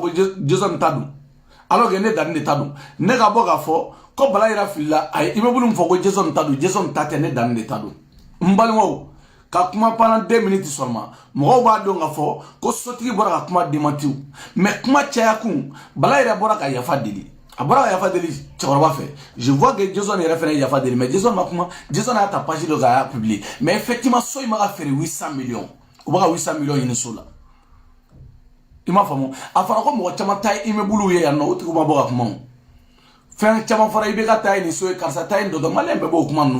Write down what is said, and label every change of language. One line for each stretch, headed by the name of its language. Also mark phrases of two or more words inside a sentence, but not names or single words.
Bambara: ko Jason ta don
French: alors que
Bambara: ne Dani de ta don ne ka bɔ k'a fɔ ko Bala Yira filila a ye immeuble min fɔ ko Jason ta don Jason ta tɛ ne Dani de ta don n balimaw ka kuma
French: pendant 2 minutes seulement
Bambara: mɔgɔw b'a dɔn k'a fɔ ko sotigi bɔra ka kuma démentiw mais kuma caya kun Bala Yira bɔra ka yafa deli a bɔra ka yafa deli cɛkɔrɔba fɛ
French: je vois que
Bambara: Jason yɛrɛ fɛnɛ yafa deli mais Jason ma kuma Jason y'a ta page dɔ k'a publier
French: mais effectivement
Bambara: so in ma ka feere 800 millions u bɛ ka 800 millions ɲini so la i m'a faamu a fɔra ko mɔgɔ caman ta ye immeuble ye yan nɔ o tigiw ma bɔ ka kuma o fɛn caman fɔra i bɛ ka ta ye nin so ye karisa ta ye nin dɔ maliyɛn bɛɛ b'o kuma ninnu